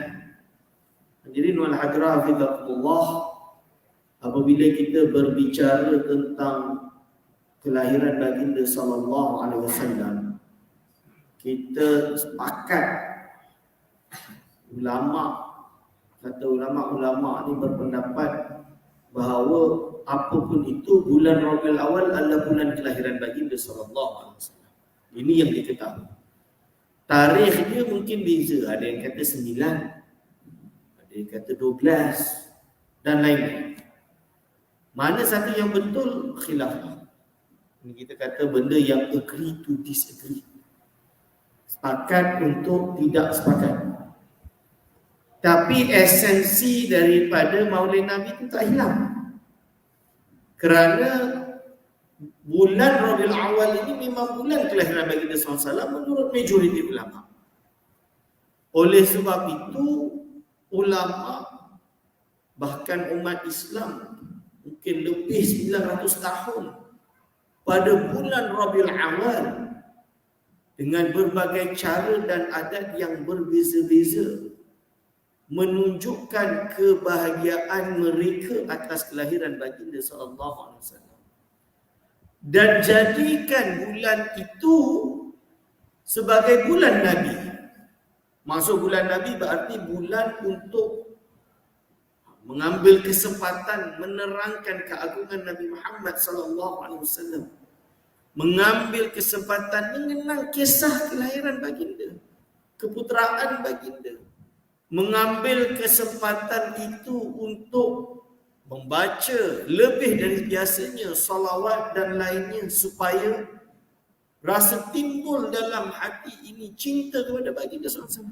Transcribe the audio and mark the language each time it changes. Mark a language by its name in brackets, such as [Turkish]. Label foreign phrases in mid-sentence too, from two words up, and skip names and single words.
[Arabic] الحاضرين والحاضرات حفظهم الله, [Malay] apabila kita berbicara tentang kelahiran baginda [Arabic] صلى الله عليه وسلم, [Malay] kita sepakat, ulama ni berpendapat bahawa apapun itu, bulan Rabiul Awal adalah bulan kelahiran baginda [Arabic] صلى الله عليه وسلم. [Malay] Ini yang diketahui. Tarikh dia mungkin beza, ada yang kata 9, ada yang kata 12 dan lain-lain. Mana satu yang betul, khilaf. Ini kita kata benda yang [English] agree to disagree, [Malay] sepakat untuk tidak sepakat. Tapi esensi daripada Maulid Nabi itu tak hilang. Kerana bulan Rabiul Awal ini memang bulan kelahiran baginda SAW menurut majoriti ulama. Oleh sebab itu, ulama, bahkan umat Islam, mungkin lebih 900 tahun pada bulan Rabiul Awal, dengan berbagai cara dan adat yang berbeza-beza, menunjukkan kebahagiaan mereka atas kelahiran baginda [Arabic] صلى الله عليه وسلم, [Malay] dan jadikan bulan itu sebagai bulan Nabi. Maksud bulan Nabi berarti bulan untuk mengambil kesempatan menerangkan keagungan Nabi [Arabic] محمد صلى الله عليه وسلم, [Malay] mengambil kesempatan mengenang kisah kelahiran baginda, keputeraan baginda, mengambil kesempatan itu untuk membaca lebih dari biasanya salawat dan lainnya, supaya rasa timbul dalam hati ini cinta kepada baginda SAW.